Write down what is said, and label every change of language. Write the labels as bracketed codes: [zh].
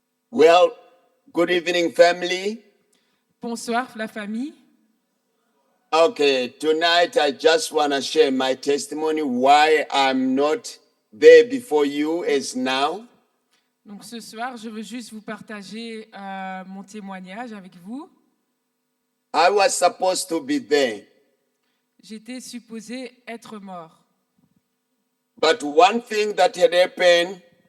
[en] Well, good evening, family. [fr] Bonsoir la famille. [en] Okay, tonight I just want to share my testimony why I'm not there before you as now. [fr] Donc ce soir, je veux juste vous partager mon témoignage avec vous. [en] I was supposed to be there, [fr] J'étais supposée être mort. [en] but one thing that had happened,